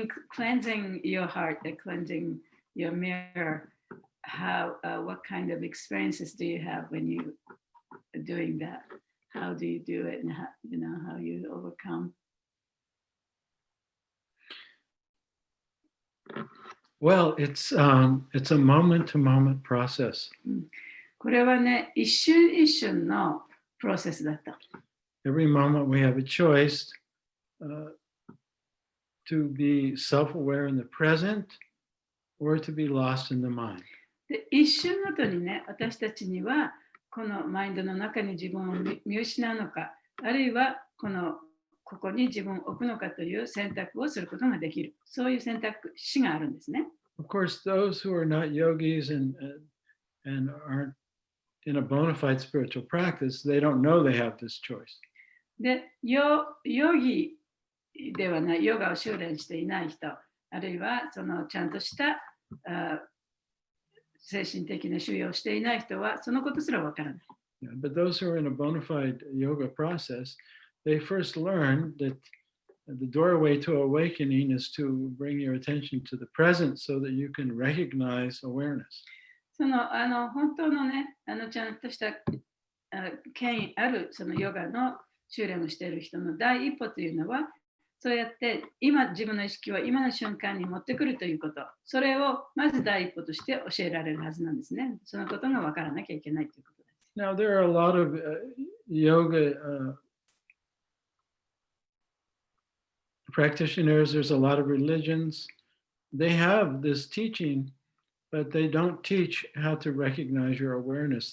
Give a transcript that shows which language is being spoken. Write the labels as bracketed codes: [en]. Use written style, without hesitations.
[en] cleansing your heart, the cleansing your mirror, what kind of experiences do you have when you are doing that? How do you do it, and how you overcome? Well, it's a moment-to-moment process. [ja] これはね、一瞬一瞬のプロセスだった。 [en] Every moment we have a choice to be self-aware in the present or to be lost in the mind. [ja] で、一瞬ごとにね、私たちにはこのマインドの中に自分を見失うのか、あるいはここに自分を置くのかという選択をすることができる。そういう選択肢があるんですね。 [en] Of course, those who are not yogis and aren't in a bona fide spiritual practice, they don't know they have this choice. [ja] で、ヨギではない、ヨガを修練していない人、あるいはちゃんとした精神的な修養をしていない人はそのことすらわからない。 [en] Yeah, but those who are in a bona fide yoga process, they first learn that the doorway to awakening is to bring your attention to the present so that you can recognize awareness. [ja] 本当のね、ちゃんとした権威あるヨガの修練をしている人の第一歩というのは、そうやって自分の意識を今の瞬間に持ってくるということ、それをまず第一歩として教えられるはずなんですね。そのことが分からなきゃいけないということです。 [en] Now, there are a lot of yoga practitioners, there's a lot of religions. They have this teaching, but they don't teach how to recognize your awareness.